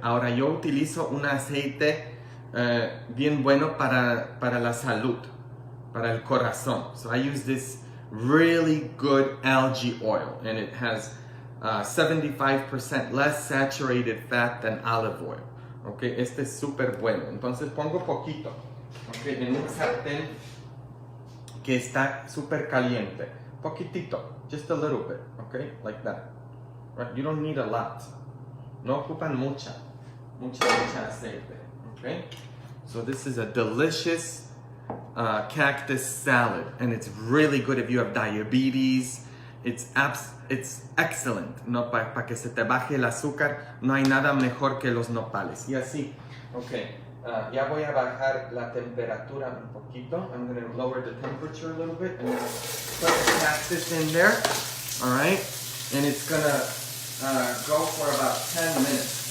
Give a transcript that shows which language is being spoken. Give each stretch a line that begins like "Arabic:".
Spanish: Ahora yo utilizo un aceite bien bueno para la salud, para el corazón.
English: So I use this really good algae oil, and it has 75% less saturated fat than olive oil.
Spanish: Okay, este es súper bueno. Entonces pongo poquito, okay, en un sartén que está súper caliente. Poquitito,
English: just a little bit, okay, like that. Right? You don't need a lot.
Spanish: No ocupan mucha aceite.
English: Okay, so this is a delicious cactus salad, and it's really good if you have diabetes. It's excellent,
Spanish: no, para que se te baje el azúcar. No hay nada mejor que los nopales. Y así, okay, ya voy a bajar la temperatura un poquito.
English: I'm going to lower the temperature a little bit and then put the cactus in there. All right, and it's going to go for about 10 minutes.